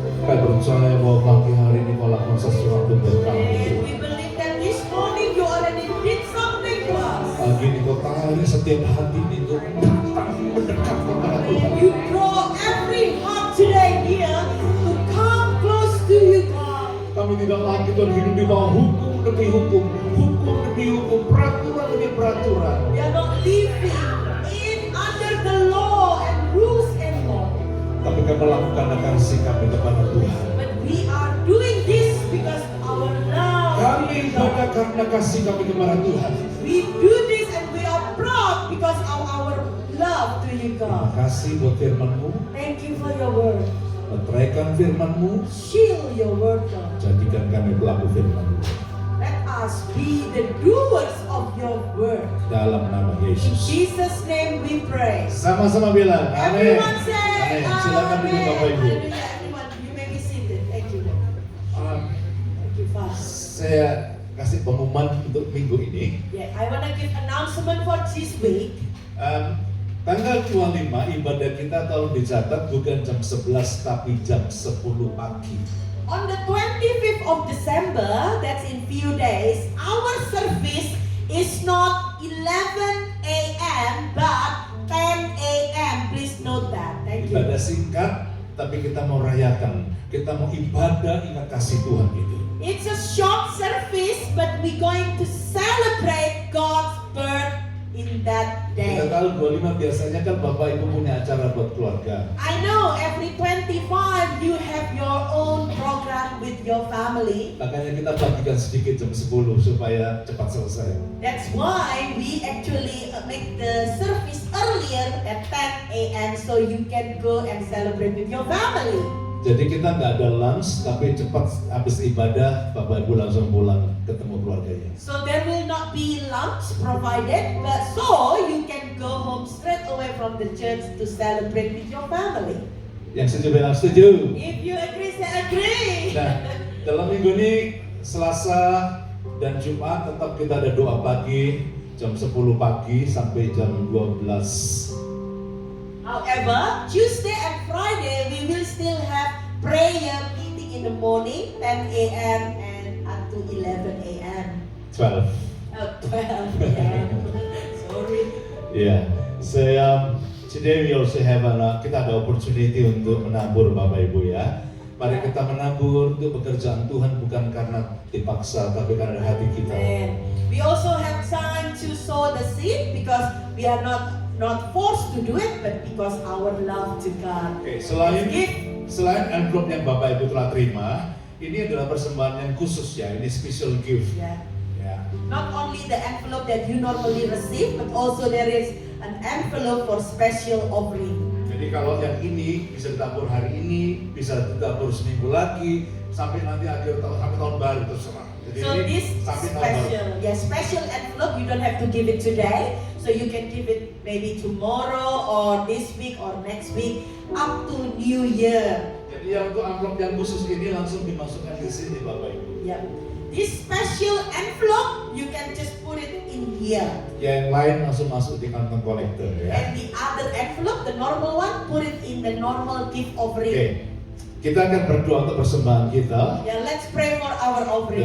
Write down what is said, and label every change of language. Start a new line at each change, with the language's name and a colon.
Indonesian: Percaya bahwa pagi hari ini kau lakukan sesuatu buat kami.
English: And we believe that this morning you already did something to us.
Indonesian: Pagi ini kau tarik setiap hati ini untuk datang mendekat kepada Tuhan.
English: You draw every heart today here to come close to you, God.
Indonesian: Kami tidak lagi Tuhan hidup di bawah hukum demi hukum, hukum demi hukum, peraturan demi peraturan.
English: We are not living in under the law and rules anymore.
Indonesian: Tapi kami melakukan kasih kami kepada Tuhan.
English: But we are doing this because our love.
Indonesian: Kami ibadah karena kasih kami kepada Tuhan.
English: We do this and we are proud because of our love to you,
Indonesian: Terima
English: God.
Indonesian: kasih buat firman-Mu.
English: Thank you for your word.
Indonesian: Meteraikan firman-Mu.
English: Shield your word, God.
Indonesian: Jadikan kami pelaku firman-Mu.
English: Let us be the doers of your word.
Indonesian: Dalam nama
English: In
Indonesian: Yesus.
English: Jesus' name we pray.
Indonesian: Sama-sama bilang, amin.
English: Everyone say,
Indonesian: Amin. Silakan duduk
English: Amen.
Indonesian: Bapak Ibu.
English: Hallelujah. Everyone, you may be seated. Thank you, Lord. Thank you, Father.
Indonesian: Saya kasih pengumuman untuk minggu ini.
English: Yeah, I want to give announcement for this week.
Indonesian: Tanggal 25 ibadah kita tolong dicatat bukan jam 11 tapi jam 10 pagi.
English: On the 25th of December, that's in few days, our service is not 11 a.m. but 10 a.m. Please note that. Thank you.
Indonesian: Ibadah singkat tapi kita mau rayakan. Kita mau ibadah ingat kasih Tuhan itu.
English: It's a short service, but we're going to celebrate God's birth in that day.
Indonesian: Kita tahu 25 biasanya kan Bapak Ibu punya acara buat keluarga.
English: I know every 25 you have your own program with your family.
Indonesian: Makanya kita bagikan sedikit jam 10 supaya cepat selesai.
English: That's why we actually make the service earlier at 10 a.m. so you can go and celebrate with your family.
Indonesian: Jadi kita nggak ada lunch, tapi cepat habis ibadah, Bapak Ibu langsung pulang ketemu keluarganya.
English: So there will not be lunch provided, but so you can go home straight away from the church to celebrate with your family.
Indonesian: Yang setuju bilang setuju.
English: If you agree, say agree.
Indonesian: Nah, dalam minggu ini Selasa dan Jumat tetap kita ada doa pagi jam 10 pagi sampai jam 12.
English: However, Tuesday and Friday we will still have prayer meeting in the morning, 10 a.m. and up to 11 a.m. 12. 12 a.m. Sorry. Yeah. So today we also have
Indonesian: kita ada opportunity untuk menabur Bapak Ibu ya. Mari kita menabur untuk pekerjaan Tuhan bukan karena dipaksa tapi karena hati kita.
English: And we also have time to sow the seed because we are not forced to do it, but because our love to God.
Indonesian: Oke, selain envelope yang Bapak Ibu telah terima, ini adalah persembahan yang khusus ya, ini
English: special gift. Yeah.
Indonesian: Ya.
English: Not only the envelope that you normally receive, but also there is an envelope for special offering.
Indonesian: Jadi kalau yang ini bisa ditabur hari ini, bisa ditabur seminggu lagi, sampai nanti akhir tahun, sampai tahun baru terserah. Jadi
English: So
Indonesian: ini
English: this
Indonesian: sampai tahun baru.
English: special envelope, you don't have to give it today. So you can give it maybe tomorrow or this week or next week up to New Year.
Indonesian: Jadi yang untuk amplop yang khusus ini langsung dimasukkan di sini Bapak Ibu.
English: Yeah. This special envelope, you can just put it in here.
Indonesian: Yang lain langsung masuk di kantong kolektor ya.
English: And the other envelope, the normal one, put it in the normal gift offering.
Indonesian: Oke. Kita akan berdoa untuk persembahan kita.
English: Yeah, let's pray for our offering.